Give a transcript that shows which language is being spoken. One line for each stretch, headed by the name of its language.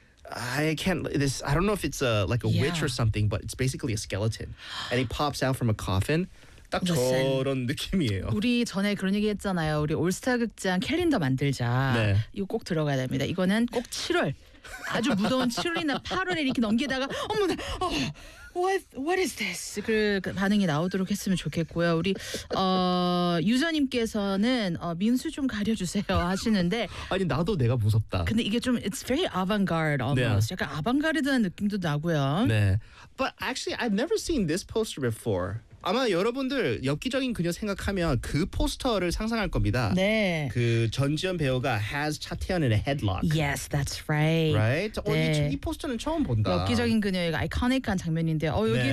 English: I don't know if it's a witch or something, but it's basically a skeleton. And he pops out from a coffin.
Korean: 딱
English: Listen,
Korean: 저런 느낌이에요. 우리 전에 그런 얘기 했잖아요. 우리 올스타 극장 캘린더 만들자. 네. 이거 꼭 들어가야 됩니다. 이거는 꼭 7월. 아주 무더운 7월이나 8월에 이렇게 넘기다가 어머나,
English: what is this?
Korean: 그 반응이 나오도록 했으면 좋겠고요. 우리 유저님께서는 민수 좀 가려주세요 하시는데 아니 나도 내가 무섭다. 근데 이게 좀
English: it's very avant-garde almost.
Korean: 네. 약간 아방가르드한 느낌도 나고요. 네,
English: but actually I've never seen this poster before.
Korean: 아마 여러분들 엽기적인 그녀 생각하면 그 포스터를 상상할 겁니다. 네. 그 전지현 배우가
English: has 차태현 in a headlock. Yes, that's right. Right?
Korean: 네. 이 포스터는 처음 본다. 엽기적인 그녀의 아이코닉한 장면인데 여기 네.